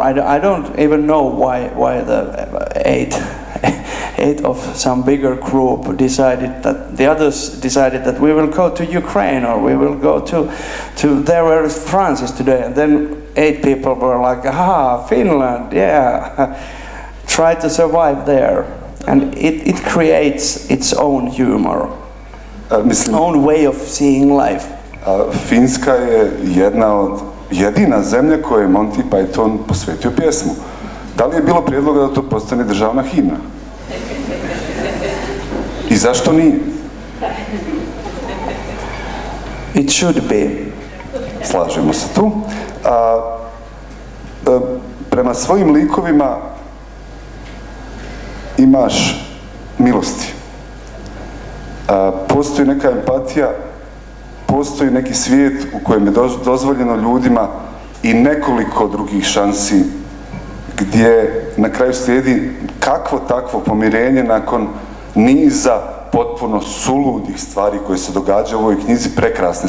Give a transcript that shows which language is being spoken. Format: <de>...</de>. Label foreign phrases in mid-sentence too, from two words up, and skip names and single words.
<en>I don't even know why the eight of some bigger group decided that the others decided that we will go to Ukraine or we will go to there where France is today, and then 8 people were like, Finland, yeah, try to survive there, and it creates its own humor, own way of seeing life.</en> <bs>Finska je jedina zemlja kojoj je Monty Python posvetio pjesmu. Da li je bilo prijedloga da to postane državna himna? I zašto nije?</bs> <en>It should be.</en> <bs>Slažemo se tu. Prema svojim likovima imaš milosti. Postoji neka empatija, postoji neki svijet u kojem je dozvoljeno ljudima i nekoliko drugih šansi, gdje na kraju slijedi kakvo takvo pomirenje nakon niza potpuno suludih stvari koje se događaju u ovoj knjizi.</bs>